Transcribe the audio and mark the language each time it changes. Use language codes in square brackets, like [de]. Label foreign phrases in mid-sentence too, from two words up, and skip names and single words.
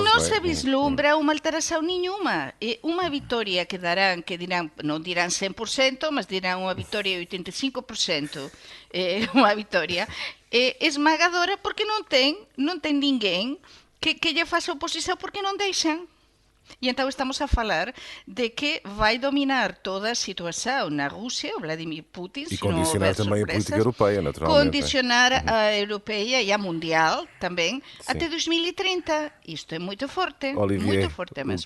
[gl] Non se vislumbra unha alteración nenhuma. É unha vitória que dirán, non dirán 100%, mas dirán unha vitória de 85%. É unha vitória esmagadora porque non ten ninguén que lle faça oposición porque non deixan. [pt] E então estamos a falar de que vai dominar toda a situação na Rússia, o Vladimir Putin. E condicionar também a política europeia, naturalmente. Condicionar a europeia e a mundial também até 2030. Isto é muito forte. Olivier, muito forte mesmo.